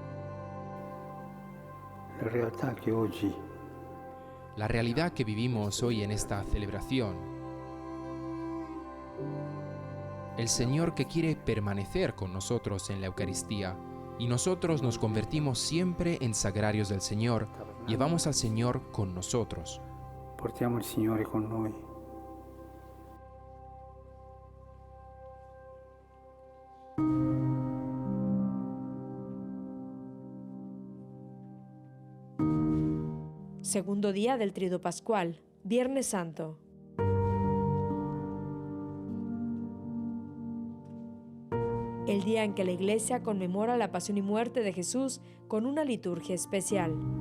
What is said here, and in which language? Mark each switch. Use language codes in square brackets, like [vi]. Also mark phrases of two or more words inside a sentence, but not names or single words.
[es] La realidad que vivimos hoy en esta celebración, el Señor que quiere permanecer con nosotros en la Eucaristía, y nosotros nos convertimos siempre en sagrarios del Señor, llevamos al Señor con nosotros. [it] Portiamo il Signore con noi. [es] Segundo día del Triduo Pascual, Viernes Santo. El día en que la Iglesia conmemora la pasión y muerte de Jesús con una liturgia especial.